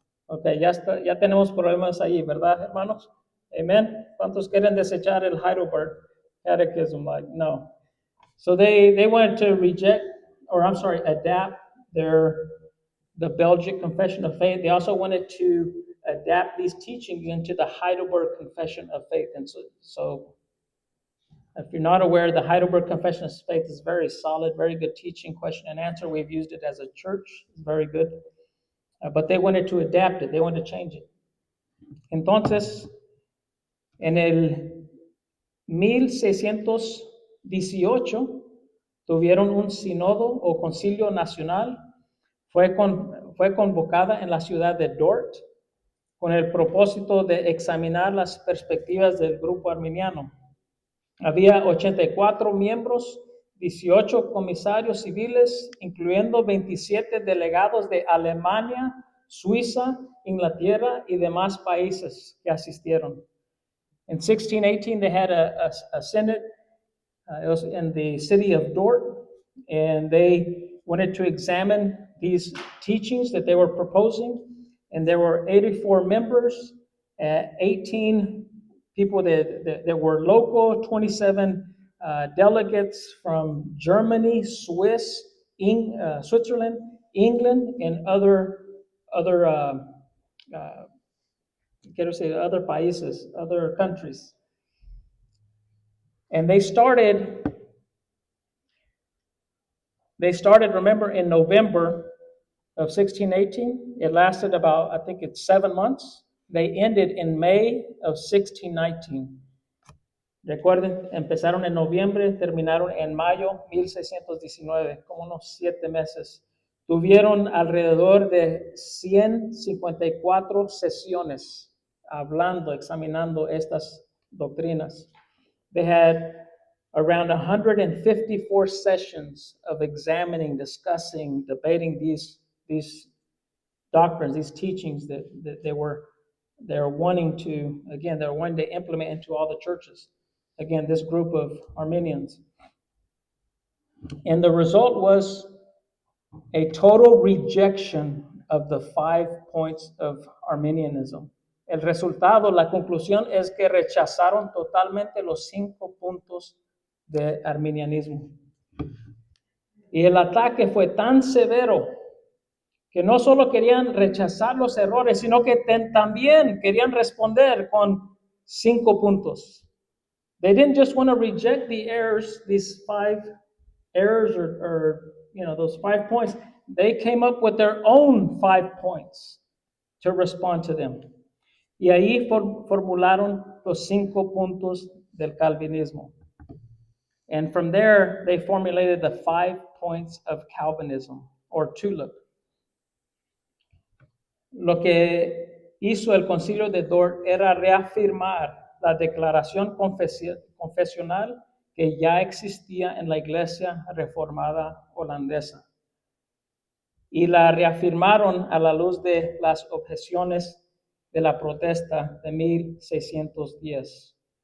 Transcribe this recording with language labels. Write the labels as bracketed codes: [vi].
[es] Ok, ya tenemos problemas ahí, ¿verdad, hermanos? Amen. ¿Cuántos quieren desechar el Heidelberg Catechism? [en] Like, no. So they wanted to adapt the Belgic Confession of Faith. They also wanted to adapt these teachings into the Heidelberg Confession of Faith. And so if you're not aware, the Heidelberg Confession of Faith is very solid, very good teaching, question and answer. We've used it as a church. It's very good. But they wanted to adapt it. They wanted to change it. [es] Entonces, en el 1618 tuvieron un sínodo o concilio nacional. Fue convocada en la ciudad de Dort con el propósito de examinar las perspectivas del grupo arminiano. Había 84 miembros 18 comisarios civiles, incluyendo 27 delegados de Alemania, Suiza, Inglaterra y demás países que asistieron. [en] In 1618, they had a synod. It was in the city of Dort, and they wanted to examine these teachings that they were proposing. And there were 84 members, 18 people that were local, 27 delegates from Germany, Switzerland, England, and other other países, other countries. And they started, remember, in November of 1618. It lasted about, I think it's 7 months. They ended in May of 1619. [es] Recuerden, empezaron en noviembre, terminaron en mayo 1619, como unos 7 meses. Tuvieron alrededor de 154 sesiones hablando, examinando estas doctrinas. [en] They had around 154 sessions of examining, discussing, debating these doctrines, these teachings that they're wanting to implement into all the churches. Again, this group of Arminians. And the result was a total rejection of the 5 points of Arminianism. [es] El resultado, la conclusión es que rechazaron totalmente los 5 puntos de arminianismo. Y el ataque fue tan severo que no solo querían rechazar los errores, sino que también querían responder con 5 puntos. [en] They didn't just want to reject the errors, these 5 errors or those 5 points. They came up with their own 5 points to respond to them. [es] Y ahí formularon los 5 puntos del calvinismo. [en] And from there, they formulated the 5 points of Calvinism, or TULIP. [es] Lo que hizo el concilio de Dort era reafirmar la declaración confesional que ya existía en la Iglesia Reformada Holandesa. Y la reafirmaron a la luz de las objeciones de la protesta de 1610.